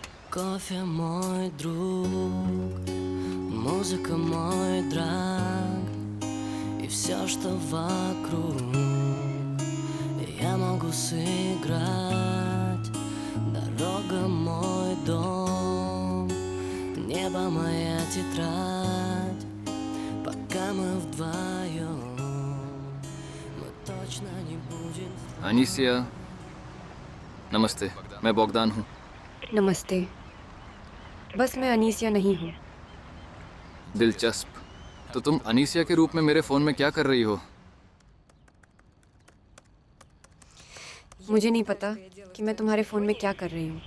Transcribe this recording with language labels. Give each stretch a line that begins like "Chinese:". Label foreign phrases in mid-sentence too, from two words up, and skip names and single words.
Russian: Кофе мой друг, музыка мой драг, и все, что вокруг я могу сыграть. Дорога мой дом, небо моя тетрадь. Пока мы вдвоем, мы точно не будем.
Hindi: अनीसिया, नमस्ते। मैं बॉगदान हूँ। नमस्ते। बस मैं अनीसिया नहीं हूँ। दिलचस्प। तो तुम अनीसिया के रूप में मेरे फ़ोन में क्या कर रही हो? मुझे नहीं पता कि मैं तुम्हारे फ़ोन में क्या कर रही हूँ।